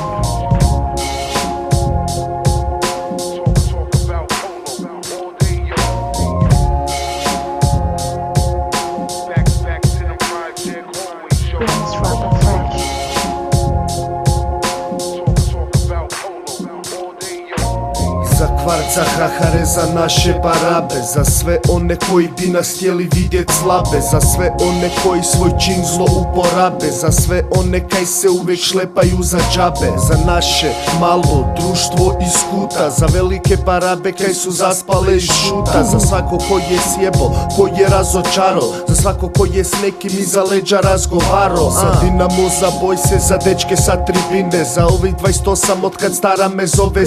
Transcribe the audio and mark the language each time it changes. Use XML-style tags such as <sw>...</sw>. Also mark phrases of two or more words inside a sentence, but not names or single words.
<en>Talk about polo all day, yo. Back to the project, always show. Prince Rapper Fresh. Talk about polo all day, yo.</en> <hr>Za kvart, za hahare, za naše barabe, za sve one koji bi nas htjeli vidjet slabe, za sve one koji svoj čin zlo uporabe, za sve one kaj se uvijek šlepaju za džabe, za naše malo društvo iz kuta, za velike barabe kaj su zaspale iz šuta, za svako ko je sjebo, ko je razočaro, za svako ko je s nekim iza leđa razgovaro, za Dinamo, za boj se, za dečke sa tribine, za ovih 28 otkad stara me zove</hr>